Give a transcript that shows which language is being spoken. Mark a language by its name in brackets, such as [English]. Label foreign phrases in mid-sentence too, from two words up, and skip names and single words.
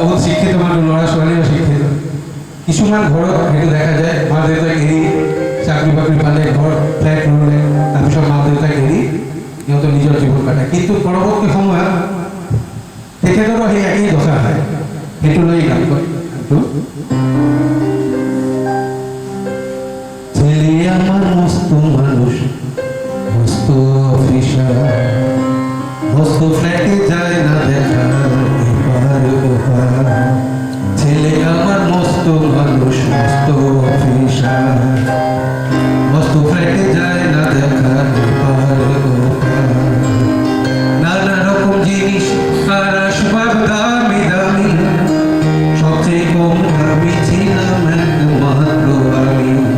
[Assamese] শিক্ষিত মানুষ ল'ৰা ছোৱালীও শিক্ষিত কিছুমান ঘৰত সেইটো দেখা যায় মা দেউতাক এৰি চাকৰি বাকৰি পালে ঘৰ ফ্লেট ল'লে তাৰপিছত মা দেউতাক এৰি সিহঁতৰ নিজৰ জীৱন কাটে কিন্তু পৰৱৰ্তী সময়ত তেখেতৰো সেই একেই দশা হয় সেইটো লৈ গান কয় [Bangla] ছেলে আমার মস্ত মানুষ মস্ত অফিসার মস্ত ফ্ল্যাটে যায় না দেখা এপার ওপার ছেলে আমার মস্ত মানুষ মস্ত অফিসার মস্ত ফ্ল্যাটে যায় না দেখা এপার ওপার নানা রকম জিনিস আর আসবাব দামি দামি সবচেয়ে কম দামি ছিলাম একমাত্র আমি